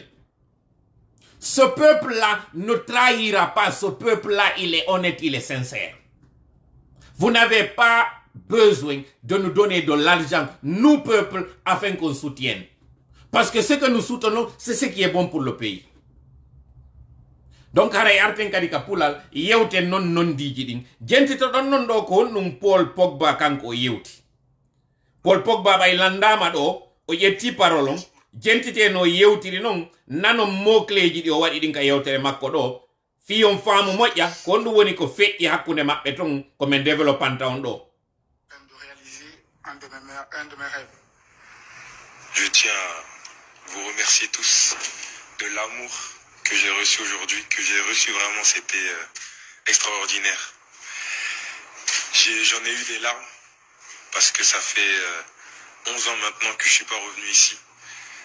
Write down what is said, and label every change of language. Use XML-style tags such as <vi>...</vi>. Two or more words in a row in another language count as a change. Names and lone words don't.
<fr>Ce peuple-là ne trahira pas. Ce peuple-là, il est honnête, il est sincère. Vous n'avez pas besoin de nous donner de l'argent, nous, peuple, afin qu'on soutienne. Parce que ce que nous soutenons, c'est ce qui est bon pour le pays. Donc,</fr> <ff>haray arten kadi ka pulal, yewte non diji din. Jentito don non do ko Paul Pogba kanko yewti. Paul Pogba bay landama do, o yetti parolon, jentite no yewtiri non, nano mokleji di o wadi din ka yewtere makko do, fiyon faamu moƴƴa, ko ndu woni ko feƴƴi hakkunde maɓɓe ton ko men développanta on do.</ff> <fr>De réaliser un de mes rêves. Je tiens à vous remercier tous de l'amour que j'ai reçu aujourd'hui, que j'ai reçu vraiment, c'était extraordinaire. J'en ai eu des larmes parce que ça fait 11 ans maintenant que je suis pas revenu ici.</fr>